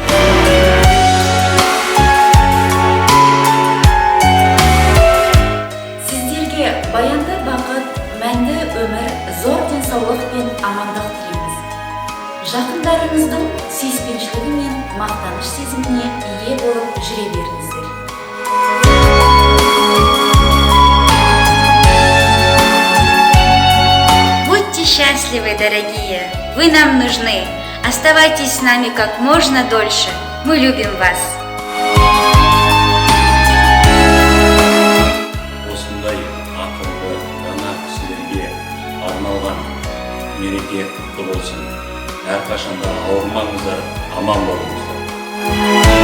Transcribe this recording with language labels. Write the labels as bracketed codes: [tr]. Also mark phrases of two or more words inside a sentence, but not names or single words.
[kk] Сіздерге баянды бақыт, мәнді өмір, зор денсаулық пен амандық тілейміз. Жақындарыңыздың сүйіспеншілігі мен мақтаныш сезіміне ие болып жүре беріңіздер. [ru] Будьте счастливы, дорогие! Вы нам нужны. Оставайтесь с нами как можно дольше. Мы любим вас. [kk] Осындай ақылды дана кісілерге арналған мереке құтты болсын. Әрқашанда ауырмаңыздар, аман болыңыздар.